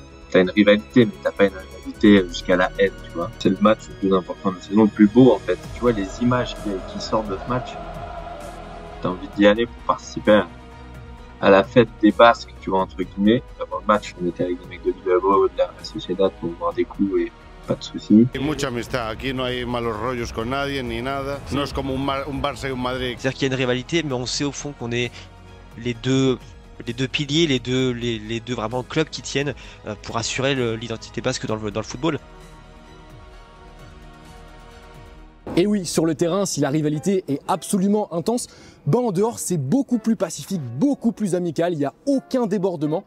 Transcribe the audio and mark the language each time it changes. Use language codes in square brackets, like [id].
[fr] T'as une rivalité, mais t'as pas une rivalité jusqu'à la haine, tu vois. C'est le match le plus important, mais c'est le plus beau en fait. Tu vois les images qui sortent de ce match, t'as envie d'y aller pour participer à la fête des Basques, tu vois, entre guillemets. Avant le match, on était avec des mecs de Bilbao, de la Sociedad pour voir des coups et pas de soucis. [es] Hay mucha amistad, aquí no hay malos rollos con nadie ni nada. No es como un Barça y un Madrid. [fr] C'est-à-dire qu'il y a une rivalité, mais on sait au fond qu'on est les deux piliers, les deux vraiment clubs qui tiennent pour assurer l'identité basque dans le football. Et oui, sur le terrain, si la rivalité est absolument intense, en dehors, c'est beaucoup plus pacifique, beaucoup plus amical, il n'y a aucun débordement.